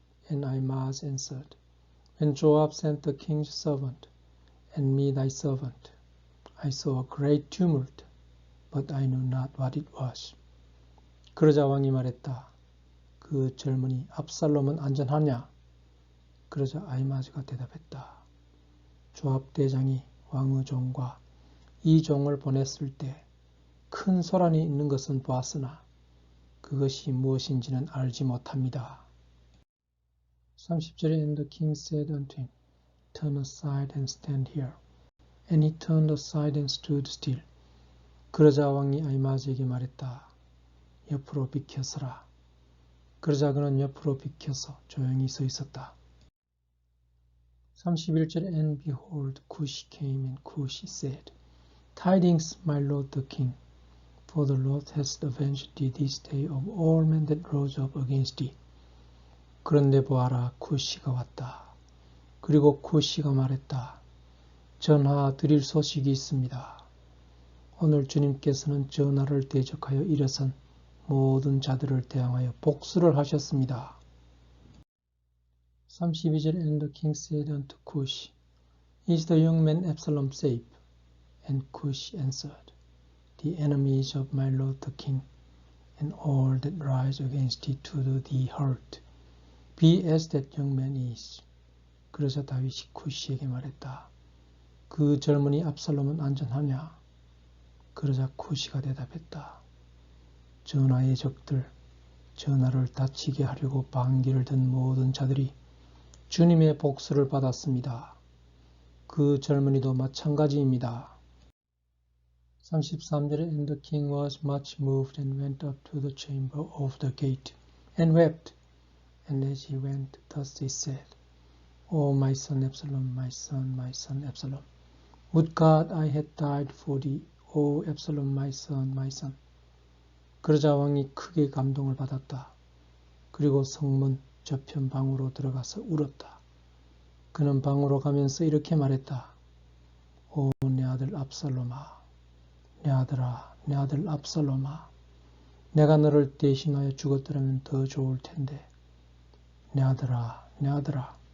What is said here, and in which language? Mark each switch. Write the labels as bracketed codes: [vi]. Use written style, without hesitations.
[en] And Ahimaaz answered, When Joab sent the king's servant, and me thy servant, I saw a great tumult, but I knew not what it was. [ko] 그러자 왕이 말했다. 그 젊은이 압살롬은 안전하냐? 그러자 아히마즈가 대답했다. 조압 대장이 왕의 종과 이 종을 보냈을 때 큰 소란이 있는 것은 보았으나 그것이 무엇인지는 알지 못합니다. 30절에 [en] And the king said unto him, Turn aside and stand here. And he turned aside and stood still. [ko] 그러자 왕이 아히마즈에게 말했다. 옆으로 비켜서라. 그러자 그는 옆으로 비켜서 조용히 서 있었다. 31절에 [en] And behold, Cush came, and Cush said, Tidings, my lord the king, for the Lord has avenged thee this day of all men that rose up against thee. [ko] 그런데 보아라, 쿠시가 왔다. 그리고 쿠시가 말했다. 전하 드릴 소식이 있습니다. 오늘 주님께서는 전하를 대적하여 일어선 모든 자들을 대항하여 복수를 하셨습니다. 32절 [en] And the king said unto Cush, Is the young man Absalom safe? And Cush answered, The enemies of my lord the king, and all that rise against thee to do thee hurt, be as that young man is. [ko] 그러자 다윗이 쿠시에게 말했다. 그 젊은이 압살롬은 안전하냐? 그러자 쿠시가 대답했다. 전하의 적들, 전하를 다치게 하려고 방귀를 든 모든 자들이 주님의 복수를 받았습니다. 그 젊은이도 마찬가지입니다. 33절에 [en] And the king was much moved and went up to the chamber of the gate and wept. And as he went, thus he said, O my son Absalom, my son Absalom, would God I had died for thee, O Absalom, my son, my son. [ko] 그러자 왕이 크게 감동을 받았다. 그리고 성문 저편 방으로 들어가서 울었다. 그는 방으로 가면서 이렇게 말했다. 오 내 아들 압살롬아, 내 아들아, 내 아들 압살롬아, 내가 너를 대신하여 죽었더라면 더 좋을 텐데. 내 아들아, 내 아들아.